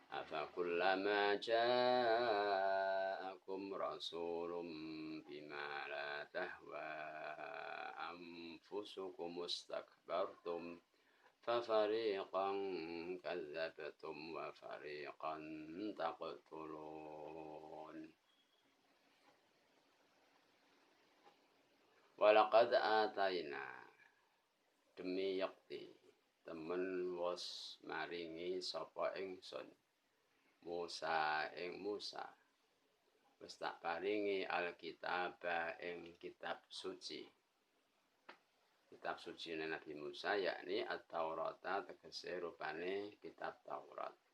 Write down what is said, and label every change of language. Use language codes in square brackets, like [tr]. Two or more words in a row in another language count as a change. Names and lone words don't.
[ar] أفكلما جاءكم رسول بما لا تهوى أنفسكم استكبرتم ففريقا كذبتم وفريقا تقتلون. ولقد آتينا [jv] demi yakti temen was maringi sapa ingsun Musa ing Musa wis tak paringi alkitab ing kitab suci. Kitab suci Nabi Musa yakni at-Taurat tegese rupane kitab Taurat.